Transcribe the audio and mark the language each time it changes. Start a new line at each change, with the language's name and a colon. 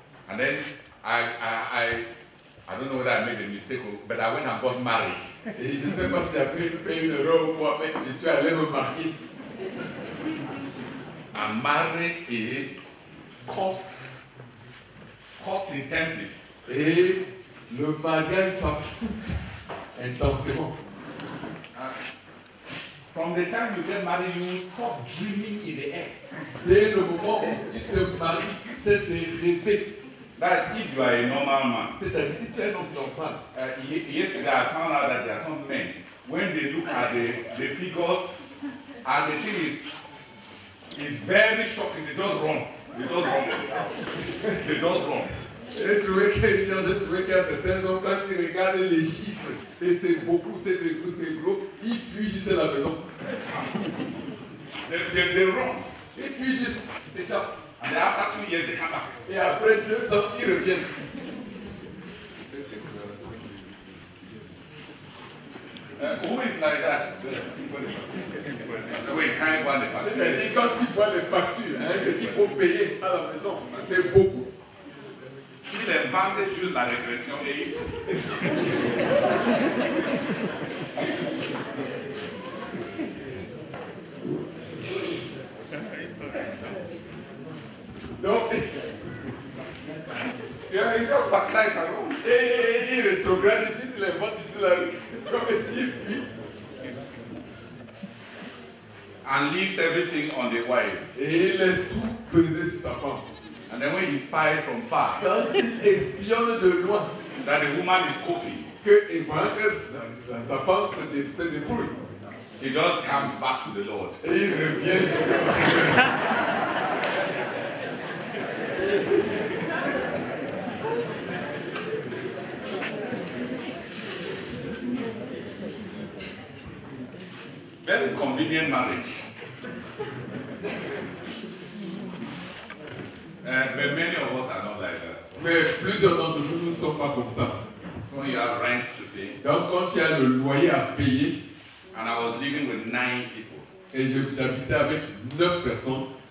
English: And then I don't know whether I made a mistake, but I went and got married.
French: Et je ne sais pas si j'ai fait une erreur ou quoi, mais je suis allé me marier.
English: And marriage is cost intensive.
French: Et le mariage, ça coûte intensément.
English: From the time you get married, you stop dreaming in the air.
French: Dès le moment où tu te maries, c'est de rêver.
English: That's if you are a normal man.
French: C'est-à-dire si tu es un homme normal.
English: Yesterday I found out that there are some men, when they look at the figures, and the thing is very shocking. They just run. They just run.
French: J'ai trouvé qu'il y a certains hommes, quand tu regardes les chiffres, et c'est beaucoup, c'est gros, ils fuient juste à la maison.
English: They run.
French: Ils fuient juste, ils s'échappent.
English: And then after 2 years, they come back.
French: Et après 2 ans, ils reviennent.
English: Who is like that? Wait, can't go on the facture.
French: C'est-à-dire quand tu vois les factures, hein, ce qu'il faut payer à la maison, c'est beaucoup. Il inventait juste la régression et donc,
English: yeah, he just backslides around.
French: Et il rétrograde, il invente la régression et il fuit.
English: And leaves everything on the wife.
French: Et il laisse tout peser sur sa femme.
English: And then when he spies from far,
French: Quand il espionne de loin,
English: that the woman is coping,
French: il voit que sa femme se débrouille.
English: he just comes back to the Lord.
French: Et il revient.
English: Very convenient marriage. But many of us are not like that.
French: Mais plusieurs d'entre nous ne sont pas comme ça.
English: So you have rent to pay.
French: Donc quand il y a le loyer à payer,
English: And I was living with 9 people
French: et j'habitais avec 9 personnes